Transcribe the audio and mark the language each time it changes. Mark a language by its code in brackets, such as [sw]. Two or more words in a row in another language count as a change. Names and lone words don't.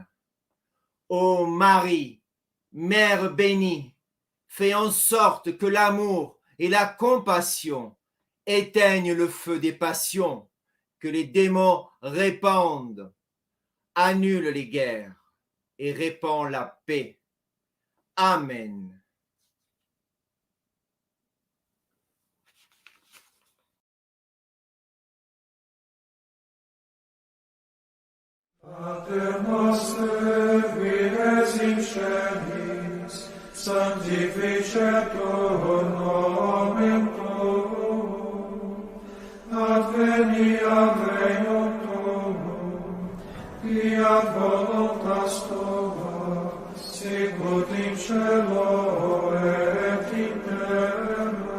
[fr] Ô Marie, Mère bénie, fais en sorte que l'amour et la compassion éteignent le feu des passions, que les démons répandent, annule les guerres et répand la paix. Amen. [la] Pater noster, qui es in celis, sanctificetur nomen tuum, adveniat regnum tuum, fiat voluntas tua, sicut in cielo et in terra.